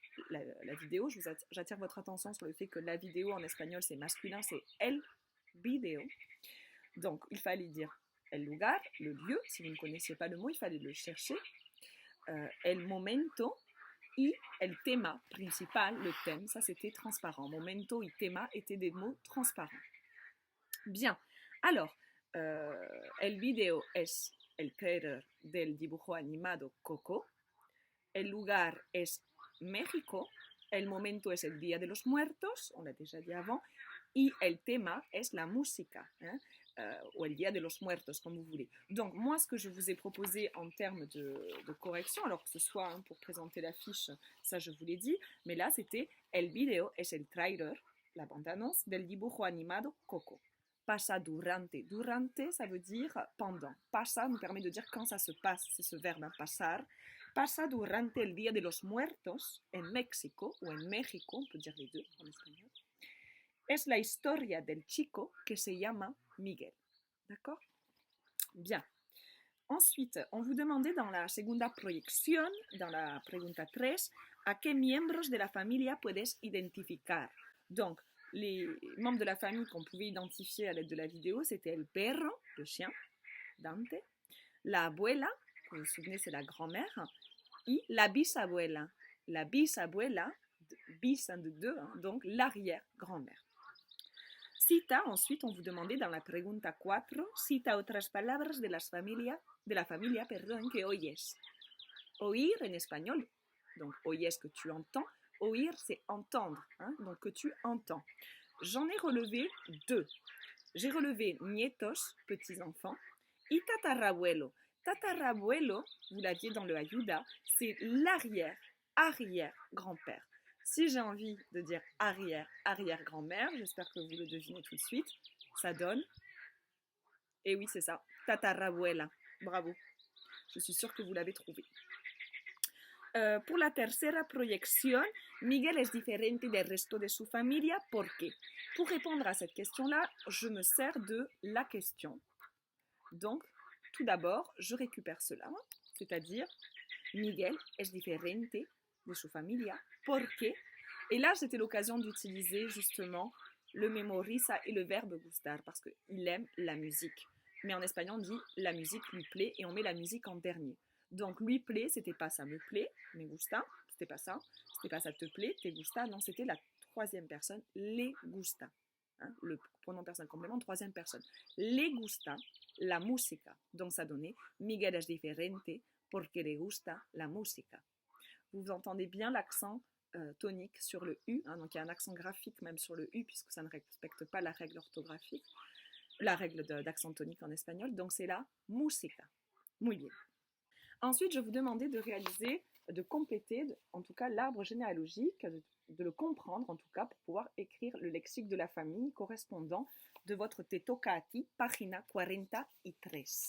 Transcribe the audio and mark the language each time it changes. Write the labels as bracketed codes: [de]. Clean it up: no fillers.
[fr] La vidéo, j'attire votre attention sur le fait que la vidéo en espagnol c'est masculin, c'est el video. Donc il fallait dire el lugar, le lieu. Si vous ne connaissiez pas le mot, il fallait le chercher. [es] El momento y el tema principal, [fr] le thème, ça c'était transparent. Momento y tema étaient des mots transparents. Bien, alors, [es] el video es el trailer del dibujo animado Coco. El lugar es México. El momento es el Día de los Muertos, [fr] on l'a déjà dit avant. [es] Y el tema es la música, ou el Día de los Muertos, [fr] comme vous voulez. Donc, moi, ce que je vous ai proposé en termes de correction, alors que ce soit pour présenter la fiche, ça je vous l'ai dit, mais là, c'était [es] el video es el trailer, [fr] la bande-annonce, [es] del dibujo animado Coco. Pasa durante. [fr] Durante, ça veut dire pendant. Pasa nous permet de dire quand ça se passe, c'est ce verbe pasar. [es] Pasa durante el Día de los Muertos en México, [fr] ou en México, on peut dire les deux en espagnol. [es] Es la historia del chico que se llama Miguel. [fr] D'accord? Bien. Ensuite, on vous demandait dans la segunda proyección, dans la pregunta 3, [es] a qué miembros de la familia puedes identificar. [fr] Donc, les membres de la famille qu'on pouvait identifier à l'aide de la vidéo, c'était el perro, le chien, Dante, la abuela, vous vous souvenez, c'est la grand-mère, et la bisabuela. La bisabuela, bis de deux, donc l'arrière-grand-mère. Cita, ensuite, on vous demandait dans la pregunta 4, [es] cita otras palabras de la familia que oyes. [fr] Oír en espagnol, donc oyes que tu entends, oír c'est entendre, donc que tu entends. J'en ai relevé 2. J'ai relevé nietos, petits-enfants, y tatarabuelo. Tatarabuelo, vous l'aviez dans le ayuda, c'est l'arrière-grand-père. Si j'ai envie de dire arrière-grand-mère, j'espère que vous le devinez tout de suite, ça donne, et oui c'est ça, tatarabuela, bravo, je suis sûre que vous l'avez trouvé. Pour la [es] tercera proyección, Miguel es diferente del resto de su familia. ¿Por qué? [fr] Pour répondre à cette question-là, je me sers de la question. Donc, tout d'abord, je récupère cela, c'est-à-dire [es] Miguel es diferente de su familia. ¿Por qué? [fr] Et là, c'était l'occasion d'utiliser justement le memoriza et le verbe gustar parce qu'il aime la musique. Mais en espagnol, on dit la musique lui plaît et on met la musique en dernier. Donc, lui plaît, c'était pas ça me plaît, me gusta, c'était pas ça. C'était pas ça te plaît, te gusta, non, c'était la troisième personne, le gusta. Hein, le pronom personnel complément, troisième personne. [es] Le gusta la música. [fr] Donc, ça donnait [es] Miguel es diferente porque le gusta la música. [fr] Vous entendez bien l'accent tonique sur le U, hein, donc il y a un accent graphique même sur le U puisque ça ne respecte pas la règle orthographique, la règle d'accent tonique en espagnol, donc c'est la música. [es] Muy bien. [fr] Ensuite, je vous demandais de réaliser, de compléter en tout cas l'arbre généalogique, de le comprendre en tout cas pour pouvoir écrire le lexique de la famille correspondant de votre Te toca a ti, página 43.